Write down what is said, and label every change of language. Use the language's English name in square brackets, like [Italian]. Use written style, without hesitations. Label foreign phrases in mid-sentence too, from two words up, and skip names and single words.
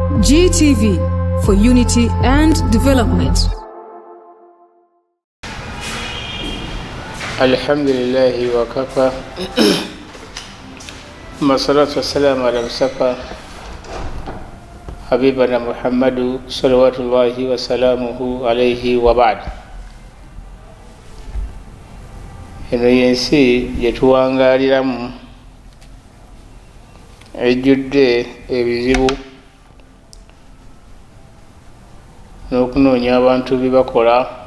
[English] GTV for unity and development. [Arabic] الحمد لله وكفى والصلاة والسلام على المصطفى حبيبنا محمد صلوات الله وسلامه عليه وبعد. [Ganda] Eno yensi yetuwangaliramu ejjudde ebizibu n'okunoonya abantu bibakola